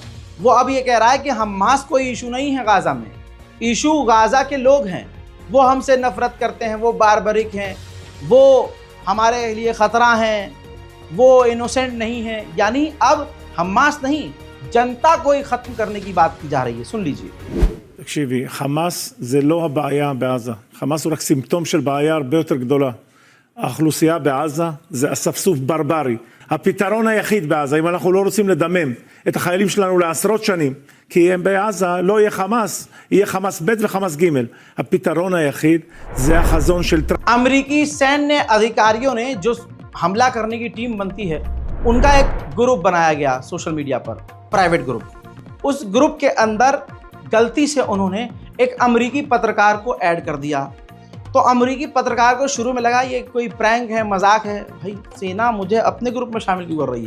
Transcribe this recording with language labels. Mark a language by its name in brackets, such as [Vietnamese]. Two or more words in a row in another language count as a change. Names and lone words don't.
[Hindi] वो अब ये कह रहा है कि हमास कोई इशू नहीं है गाज़ा में, इशू गाज़ा के लोग हैं, वो हमसे नफरत करते हैं, वो बारबरिक हैं, वो हमारे लिए ख़तरा हैं, वो इनोसेंट नहीं है। यानी अब हमास नहीं, जनता को ही ख़त्म करने की बात की जा रही है। सुन लीजिए। [Hebrew] תקשיבי, חמאס זה לא הבעיה בעזה. חמאס הוא רק סימפטום של בעיה הרבה יותר גדולה. האוכלוסייה בעזה זה אספסוף ברברי. הפתרון היחיד בעזה, אם אנחנו לא רוצים לדמם את החיילים שלנו לעשרות שנים, כי הם בעזה לא יהיה חמאס, יהיה חמאס ב' וחמאס ג'. הפתרון היחיד זה החזון של טראמפ. [Hindi] अमेरिकी सैन्य अधिकारियों ने जो हमला करने की टीम बनती है, उनका एक ग्रुप बनाया गया [English] social media [Hindi] पर, [English] private group. [Hindi] उस ग्रुप के अंदर गलती से उन्होंने एक अमेरिकी पत्रकार को ऐड कर दिया। तो अमेरिकी पत्रकार को शुरू में लगा ये कोई प्रैंक है, मजाक है, भाई सेना मुझे अपने ग्रुप में शामिल क्यों कर रही है।